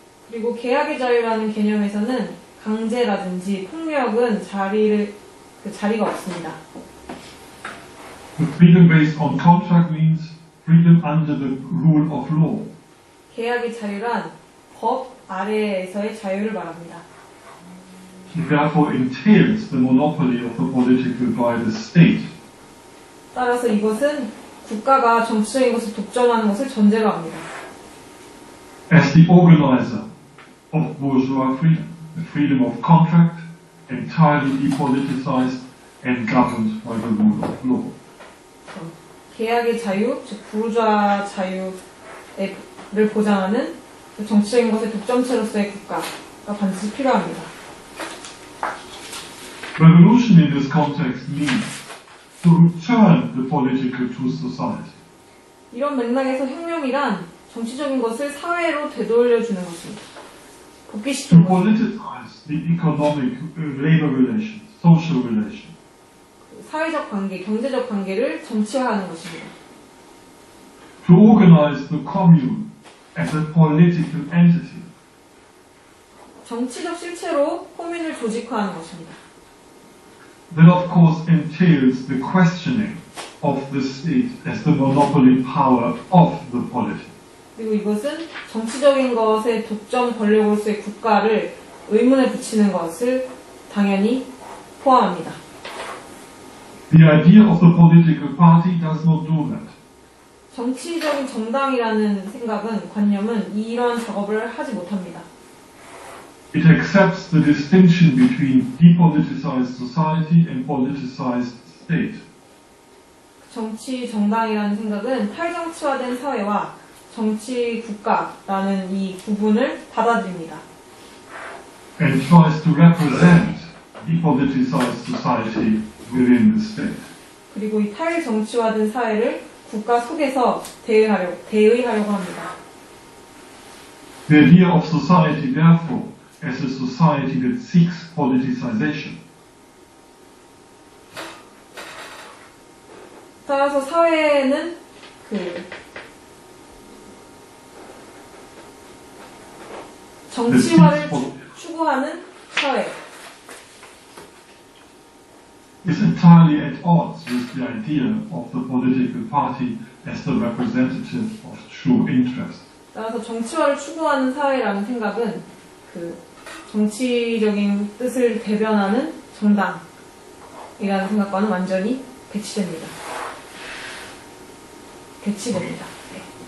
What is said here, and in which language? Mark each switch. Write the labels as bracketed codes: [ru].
[ko] 그리고 계약의 자유라는 개념에서는 강제라든지 폭력은 자리가 없습니다. [en] The freedom based on contract means freedom under the rule of law. [ko] 계약의 자유란 법 아래에서의 자유를 말합니다. [en] It therefore entails the monopoly of the political by the state. [ko] 따라서 이것은 국가가 정치적인 것을 독점하는 것을 전제로 합니다. [en] As the organizer of bourgeois freedom, the freedom of contract, entirely depoliticized and governed by the rule of law. [ko] 계약의 자유, 즉 부르주아 자유를 보장하는 그 정치적인 것의 독점체로서의 국가가 반드시 필요합니다. [en] Revolution in this context means to return the political to society. [ko] 이런 맥락에서 혁명이란 정치적인 것을 사회로 되돌려주는 것입니다. [en] To [ko] 복귀시키는 것입니다. [en] politicize the economic, labor relations, social relations. [ko] 사회적 관계, 경제적 관계를 정치화하는 것입니다. [en] To organize the commune as a political entity. [ko] 정치적 실체로 코민을 조직화하는 것입니다. [en] That of course entails the questioning of the state as the monopoly power of the polity. [ko] 그리고 이것은 정치적인 것의 독점 권력으로서의 국가를 의문에 붙이는 것을 당연히 포함합니다. [en] The idea of the political party does not do that. [ko] 정치적인 정당이라는 생각은, 관념은 이런 작업을 하지 못합니다. [en] It accepts the distinction between depoliticized society and politicized state. [ko] 정치 정당이라는 생각은 탈정치화된 사회와 정치 국가라는 이 구분을 받아들입니다. [en] And tries to represent depoliticized society within the state. [ko] 그리고 이 탈정치화된 사회를 국가 속에서 대의하려고 합니다. [en] The idea of society, therefore, as a society that seeks politicization, [ko] 따라서 사회는 정치화를 추구하는 사회, [en] is entirely at odds with the idea of the political party as the representative of true interest. [ko] 따라서 정치화를 추구하는 사회라는 생각은 그 정치적인 뜻을 대변하는 정당이라는 생각과는 완전히 배치됩니다. 네.